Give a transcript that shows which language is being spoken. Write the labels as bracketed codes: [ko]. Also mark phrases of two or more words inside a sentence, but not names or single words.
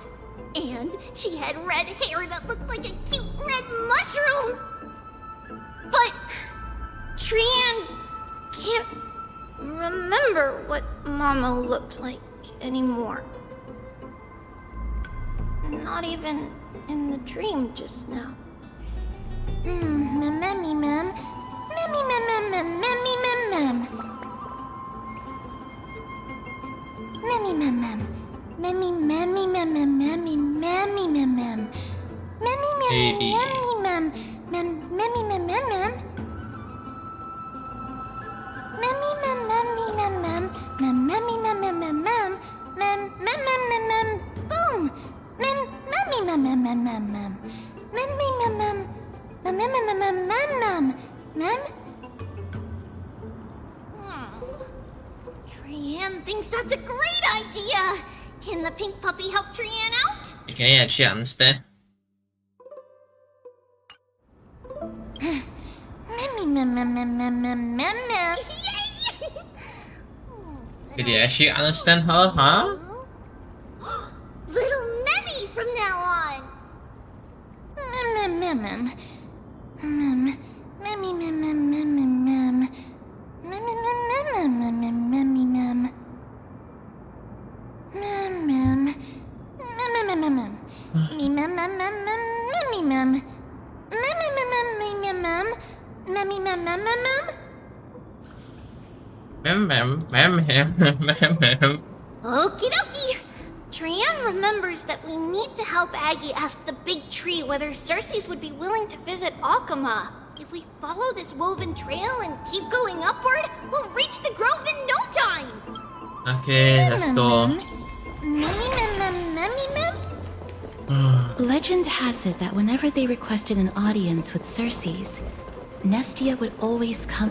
[en] And she had red hair that looked like a cute red mushroom. But Trianne can't remember what Mama looked like anymore. Not even in the dream just now. Memmy mem. Memmy mem mem mem memmy mem mem. Memmy mem mem. Memmy memmy mem mem memmy memmy mem mem. Memmy memmy memmy mem mem memmy mem mem mem. Memmy mem memmy mem mem mem memmy mem mem mem mem mem mem mem mem mem. Boom. Mem memmy mem mem mem mem mem. Memmy mem mem mem mem mem mem mem mem mem. Trianne thinks that's a great idea. Can the pink puppy help Trianne out? You can actually understand. Memmy mem mem mem mem mem mem mem. Yay! Did you actually understand her, huh? Little Memmy from now on. Mem mem mem mem. Memmy mem mem mem mem mem. Memmy mem mem mem mem memmy mem. Mem mem. Mem mem mem mem. Me mem mem mem mem memmy mem. Memmy mem mem mem mem. Memmy mem mem mem mem. Mem. Okie dokie. Trianne remembers that we need to help Aggie ask the big tree whether Cersei's would be willing to visit Alkema. If we follow this woven trail and keep going upward, we'll reach the grove in no time. Okay, let's go. Legend has it that whenever they requested an audience with Cersei's, Nestia would always come.